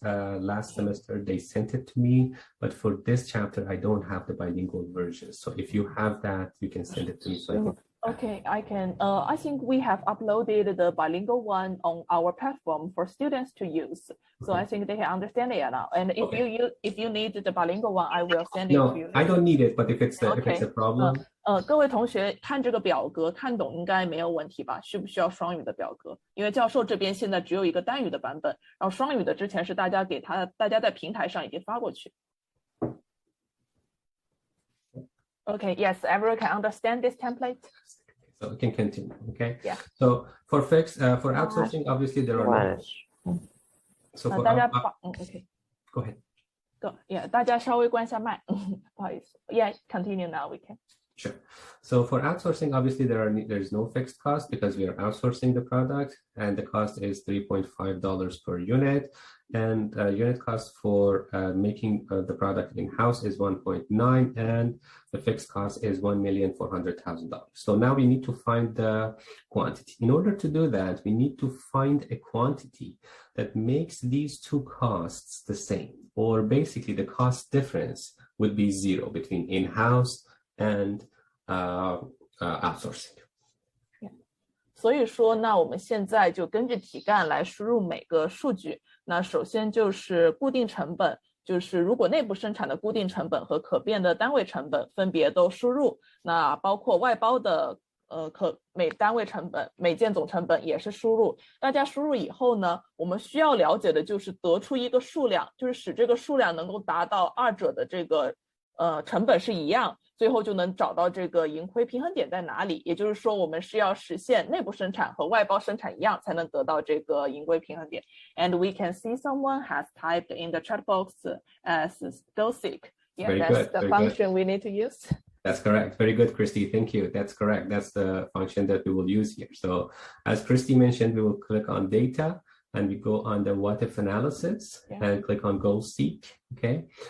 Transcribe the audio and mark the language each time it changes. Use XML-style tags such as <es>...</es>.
<en>Last semester, they sent it to me, but for this chapter, I don't have the bilingual version. So if you have that, you can send it to me. So I can... Okay, I can. I think we have uploaded the bilingual one on our platform for students to use. So I think they can understand it now. And if you need the bilingual one, I will send it to you. No, I don't need it. But if it's a problem,</en> <zh>各位同学看这个表格看懂应该没有问题吧？需不需要双语的表格？因为教授这边现在只有一个单语的版本，然后双语的之前是大家在平台上已经发过去。</zh> <en>Okay, yes, everyone can understand this template. So we can continue, okay? Yeah. So for outsourcing, obviously there are no... So for okay. Go ahead. Yeah,</en> <zh>大家稍微关一下麦，不好意思。</zh> <en>Yeah, continue now. We can. Sure. So for outsourcing, obviously there's no fixed cost because we are outsourcing the product, and the cost is $3.5 per unit, and unit cost for making the product in-house is 1.9, and the fixed cost is $1,400,000. So now we need to find the quantity. In order to do that, we need to find a quantity that makes these two costs the same, or basically the cost difference would be 0 between in-house and outsourcing.</en> <zh>所以说，那我们现在就根据题干来输入每个数据。那首先就是固定成本，就是如果内部生产的固定成本和可变的单位成本分别都输入。那包括外包的每单位成本、每件总成本也是输入。大家输入以后呢，我们需要了解的就是得出一个数量，就是使这个数量能够达到二者的这个成本是一样，最后就能找到这个盈亏平衡点在哪里。也就是说，我们是要实现内部生产和外包生产一样，才能得到这个盈亏平衡点。</zh> <en>And we can see someone has typed in the chat box as DOSIC. Yeah, that's the function we need to use. That's correct. Very good, Christy. Thank you. That's correct. That's the function that we will use here. So as Christy mentioned, we will click on data and we go on the what if analysis and click on goal seek. Okay.</en>